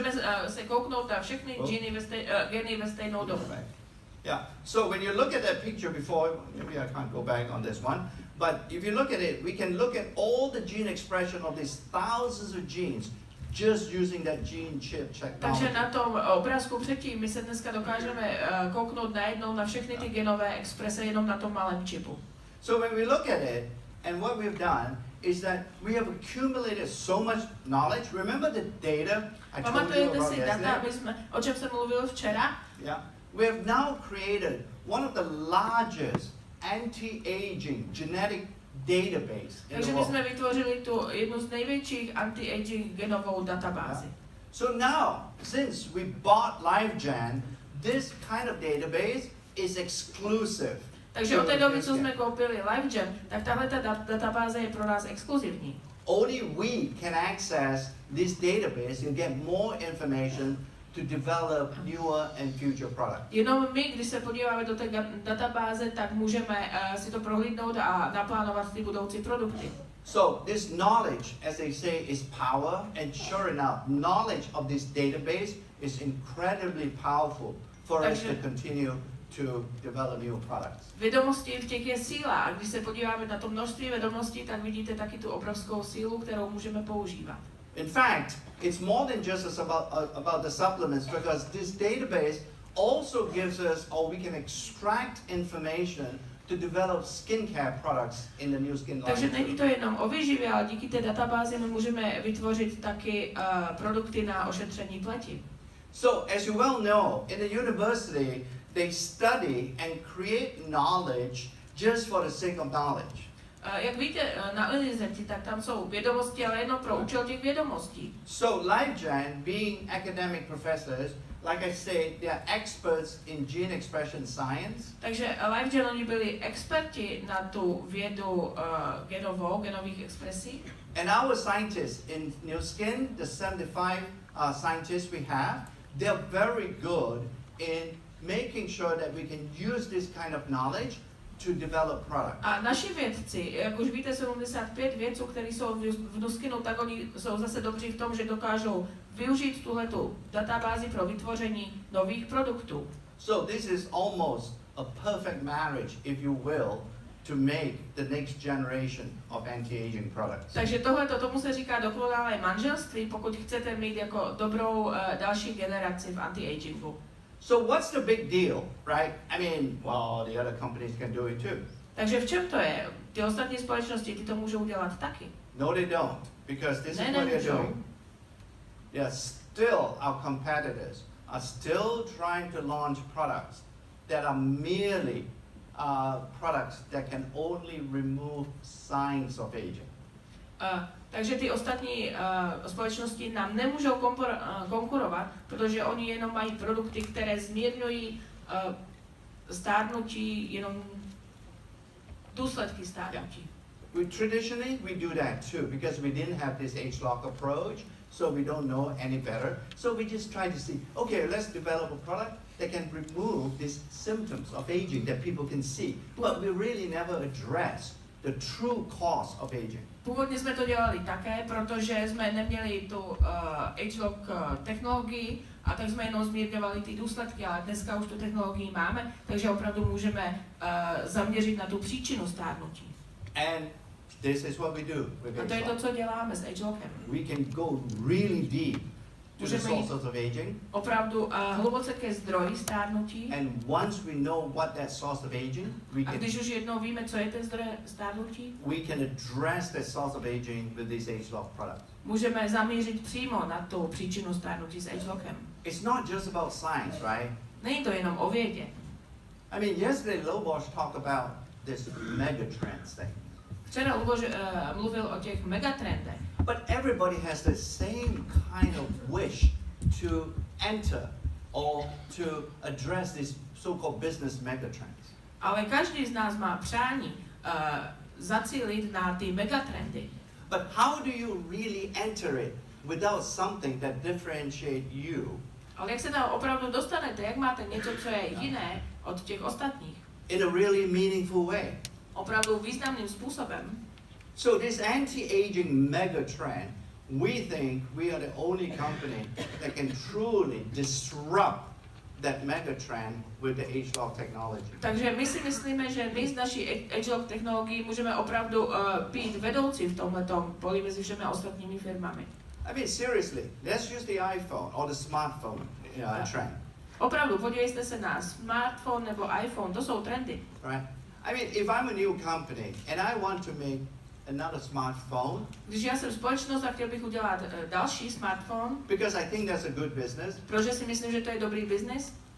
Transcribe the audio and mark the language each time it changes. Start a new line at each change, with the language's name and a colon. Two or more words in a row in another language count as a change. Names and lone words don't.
Czech: Můžeme se kouknout na všechny geny ve stejnou dobu.
English: Yeah, so when you look at that picture before, maybe I can't go back on this one, but if you look at it, we can look at all the gene expression of these thousands of genes just using that gene chip
Czech: Takže
English: technology.
Czech: na tom obrázku předtím my se dneska dokážeme kouknout najednou na všechny ty genové exprese jenom na tom malém čipu.
English: So when we look at it, and what we've done is that we have accumulated so much knowledge. Remember the data I told you
Czech: Pamatujete
English: about
Czech: si data,
English: yesterday?
Czech: o čem jsem mluvil včera?
English: Yeah. We have now created one of the largest anti-aging genetic database in
Czech: Takže
English: the
Czech: my
English: world.
Czech: jsme vytvořili tu jednu z největších anti-aging genovou databázi.
English: So now, since we bought LiveGen, this kind of database is exclusive.
Czech: Takže od té doby, co jsme koupili LiveGen, tak tahle ta databáze je pro nás exkluzivní.
English: Only we can access this database and get more information to develop newer and future products.
Czech: Jenom my, když se podíváme do té databáze, tak můžeme si to prohlídnout a naplánovat ty budoucí produkty.
English: So this knowledge, as they say, is power, and sure enough, knowledge of this database is incredibly powerful for us to continue to develop new products.
Czech: Vědomosti v těch je síla a když se podíváme na to množství vědomostí, tak vidíte taky tu obrovskou sílu, kterou můžeme používat.
English: In fact, it's more than just about the supplements, because this database also gives us, or we can extract information to develop skincare products in the new skin line.
Czech: Takže není to jenom o výživě, ale díky té databázi my můžeme vytvořit taky produkty na ošetření pleti.
English: So, as you well know, in the university, they study and create knowledge just for the sake of knowledge.
Czech: Jak víte, na univerzitě, tak tam jsou vědomosti, ale jenom pro účel těch vědomostí.
English: So, LiveGen, being academic professors, like I say, they are experts in gene expression science.
Czech: Takže LiveGen, oni byli experti na tu vědu genových expresí.
English: And our scientists in New Skin, the 75 scientists we have, they're very good in making sure that we can use this kind of knowledge to develop products.
Czech: A naši vědci, jak už víte, 75 vědců, kteří jsou v Nuskinu, tak oni jsou zase dobří v tom, že dokážou využít tuhletu databázi pro vytvoření nových produktů.
English: So this is almost a perfect marriage, if you will, to make the next generation of anti-aging products.
Czech: Takže tomu se říká dokonalé manželství, pokud chcete mít jako dobrou další generaci v anti-agingu.
English: So what's the big deal, right? I mean, well, the other companies can do it too.
Czech: Takže v čem to je? Ty ostatní společnosti, ty to můžou dělat taky.
English: No, they don't, because this is what they're doing. They are still, our competitors are still trying to launch products that are merely products that can only remove signs of aging.
Czech: Takže ty ostatní společnosti nám nemůžou konkurovat, protože oni jenom mají produkty, které zmírňují stárnutí, jenom důsledky stárnutí.
English: Traditionally, we do that too, because we didn't have this age-lock approach, so we don't know any better. So we just try to see, okay, let's develop a product that can remove these symptoms of aging that people can see. But we really never address the true cause of aging.
Czech: Původně jsme to dělali také, protože jsme neměli tu age-lock technologii a tak jsme jenom zmírňovali ty důsledky, ale dneska už tu technologii máme, takže opravdu můžeme zaměřit na tu příčinu stárnutí.
English: And this is what we do with
Czech: A to je to,
English: age-lock.
Czech: co děláme s age-lockem.
English: We can go really deep to the
Czech: Můžeme jít
English: sources of aging.
Czech: opravdu hluboce ke zdroji stárnutí.
English: And once we know what that source of aging,
Czech: A když už jednou víme, co je ten zdroj stárnutí,
English: we can address that source of aging with these age-lock products.
Czech: můžeme zamířit přímo na tu příčinu stárnutí s age-lockem.
English: It's not just about science, right?
Czech: Není to jenom o vědě.
English: I mean, yesterday Lobosch talked about this megatrends thing.
Czech: Včera Luboš mluvil o těch megatrendech.
English: But everybody has the same kind of wish to enter or to address these so-called business megatrends.
Czech: Ale každý z nás má přání zacílit na ty megatrendy.
English: But how do you really enter it without something that differentiates you
Czech: Ale jak se tam opravdu dostanete, jak máte něco, co je jiné od těch ostatních?
English: in a really meaningful way?
Czech: Opravdu významným způsobem.
English: So this anti-aging megatrend, we think we are the only company that can truly disrupt that mega trend with the age-lock technology.
Czech: Takže my si myslíme, že my z naší edge-lock technologií můžeme opravdu být vedoucí v tomhletom poli mezi všemi ostatními firmami.
English: I mean, seriously, let's use the iPhone or the smartphone trend.
Czech: Opravdu, podívejte se na smartphone nebo iPhone, to jsou trendy.
English: Right? I mean, if I'm a new company and I want to make another smartphone,
Czech: Když já jsem společnost a chtěl bych udělat další smartphone,
English: because I think that's a good business,
Czech: protože si myslím, že to je dobrý biznis,